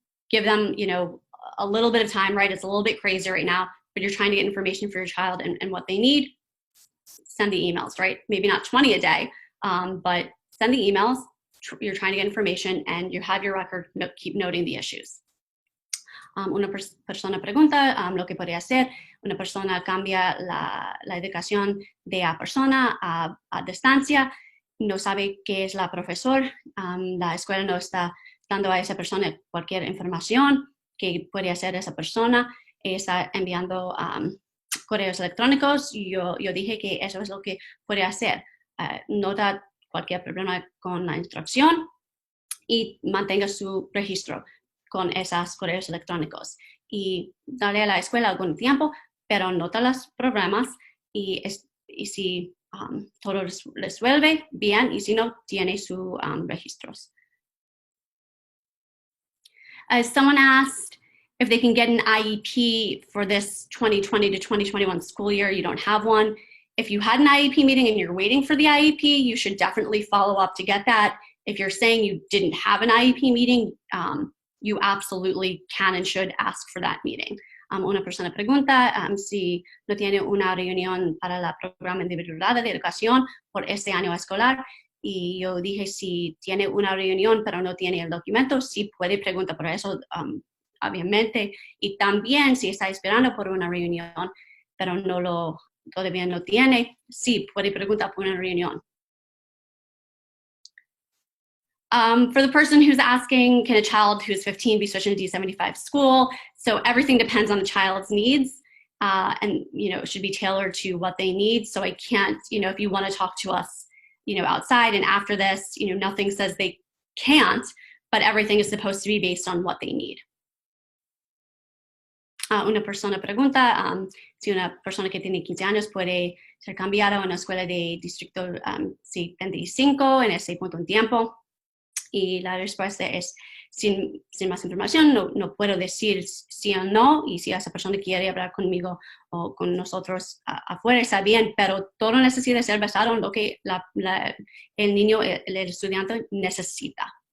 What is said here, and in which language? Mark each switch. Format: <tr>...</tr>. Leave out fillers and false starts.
<en>Give them, a little bit of time, right? It's a little bit crazy right now, but you're trying to get information for your child and what they need. Send the emails, right? Maybe not 20 a day, but sending emails, you're trying to get information, and you have your record, keep noting the issues.</en> <es>Una persona pregunta lo que podría hacer. Una persona cambia la educación de la persona a distancia, no sabe qué es la profesor, la escuela no está dando a esa persona cualquier información que puede hacer esa persona, está enviando correos electrónicos. Yo dije que eso es lo que puede hacer. Nota cualquier problema con la instrucción y mantenga su registro con esos correos electrónicos. Y darle a la escuela algún tiempo, pero nota los problemas y si todo resuelve bien, y si no, tiene sus registros.</es> <en>Someone asked if they can get an IEP for this 2020 to 2021 school year. You don't have one. If you had an IEP meeting and you're waiting for the IEP, you should definitely follow up to get that. If you're saying you didn't have an IEP meeting, you absolutely can and should ask for that meeting.</en> <es>Una persona pregunta si no tiene una reunión para el programa individual de educación por este año escolar. Y yo dije, si tiene una reunión pero no tiene el documento, sí puede preguntar por eso, obviamente. Y también si está esperando por una reunión pero todavía no tiene, sí puede preguntar por una reunión.</es> <en>For the person who's asking, can a child who's 15 be switched into D75 school? So everything depends on the child's needs, and it should be tailored to what they need. So I can't, if you want to talk to us, outside and after this, nothing says they can't, but everything is supposed to be based on what they need.</en> <es>Una persona pregunta si una persona que tiene 15 años puede ser cambiada a una escuela de distrito 75 en ese punto en tiempo. Y la respuesta es, sin más información, no puedo decir sí o no, y si esa persona quiere hablar conmigo o con nosotros afuera, está bien, pero todo necesita ser basado en lo que el niño, el estudiante necesita.</es>